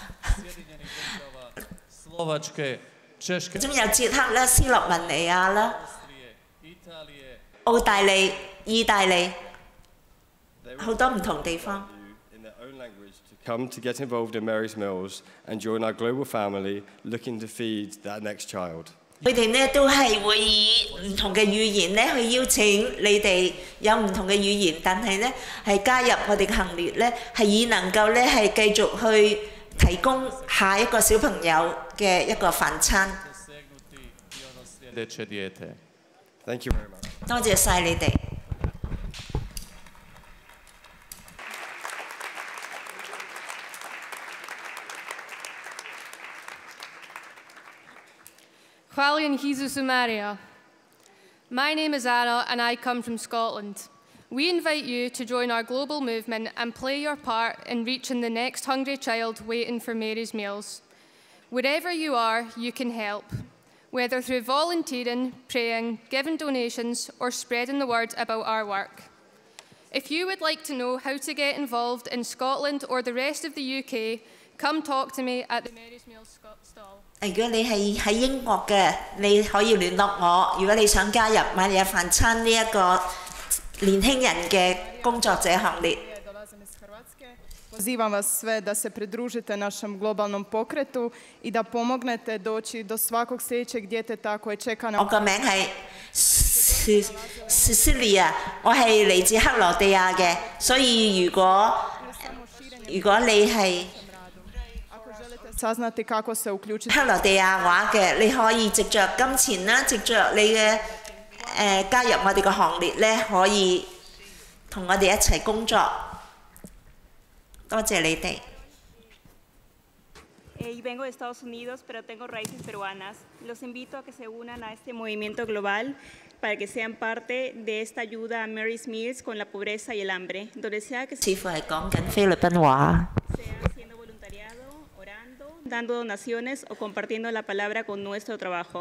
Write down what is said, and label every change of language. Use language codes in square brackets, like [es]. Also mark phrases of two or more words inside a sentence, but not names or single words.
[hr] Slovačke, Češke, [yue] 仲有捷克啦、斯洛文尼亞啦、 [hr] Italije, [yue] 澳大利、意大利 [en] They [yue] 好多唔同地方。 [en] you in their own language to come to get involved in Mary's Mills and join our global family looking to feed that next child. [yue] 佢哋呢都係會以唔同嘅語言呢去邀請你哋有唔同嘅語言，但係呢係加入我哋嘅行列呢，係以能夠呢係繼續去提供下一個小朋友嘅一個飯餐。 [hr] dosegnuti i ono sljedeće dijete. [en] Thank you very much. [yue] 多謝晒你哋。 [sk] Chválion Jesúsu Maria. [en] My name is Anna and I come from Scotland. We invite you to join our global movement and play your part in reaching the next hungry child waiting for Mary's Meals. Wherever you are, you can help, whether through volunteering, praying, giving donations, or spreading the word about our work. If you would like to know how to get involved in Scotland or the rest of the UK, come talk to me at the Mary's Meals stall. [yue] 如果你係喺英國嘅，你可以聯絡我。如果你想加入瑪利亞飯餐呢一個年輕人嘅工作者行列。 [hr] Pozivam vas sve da se pridružite našem globalnom pokretu i da pomognete doći do svakog sljedećeg djeteta koje čeka na... [yue] 我個名係 Cecilia， 我係嚟自克羅地亞嘅，所以如果你係 [hr] saznati kako se uključiti. [yue] 克羅地亞話嘅，你可以藉着金錢啦，藉着你嘅加入我哋嘅行列咧，可以同我哋一齊工作。多謝你哋。 [es] Y vengo de Estados Unidos, pero tengo raíces peruanas. Los invito a que se unan a este movimiento global para que sean parte de esta ayuda a Mary's Meals con la pobreza y el hambre, donde sea que [yue] 似乎係講緊菲律賓話。 [es] sea haciendo voluntariado, orando, dando donaciones o compartiendo la palabra con nuestro trabajo.